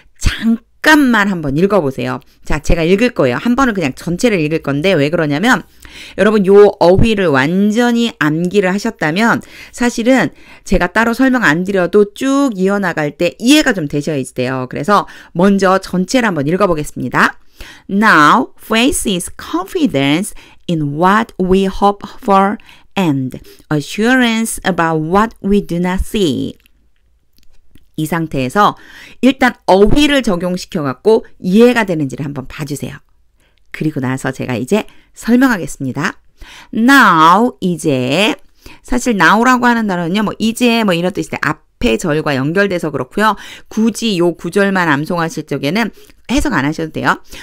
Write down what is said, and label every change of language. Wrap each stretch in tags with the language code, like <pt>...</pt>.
<ko>잠깐만 한번 읽어보세요. 자, 제가 읽을 거예요. 한 번은 그냥 전체를 읽을 건데 왜 그러냐면 여러분 요 어휘를 완전히 암기를 하셨다면 사실은 제가 따로 설명 안 드려도 쭉 이어나갈 때 이해가 좀 되셔야 돼요. 그래서 먼저 전체를 한번 읽어보겠습니다.</ko> <en>Now, faith is confidence in what we hope for and assurance about what we do not see.</en> <ko>이 상태에서 일단 어휘를 적용시켜갖고 이해가 되는지를 한번 봐주세요. 그리고 나서 제가 이제 설명하겠습니다. Now, 이제 사실 now라고 하는 단어는요. 이제 이런 뜻인데 앞에 절과 연결돼서 그렇고요. 굳이 요 구절만 암송하실 적에는 해석 안 하셔도 돼요.</ko>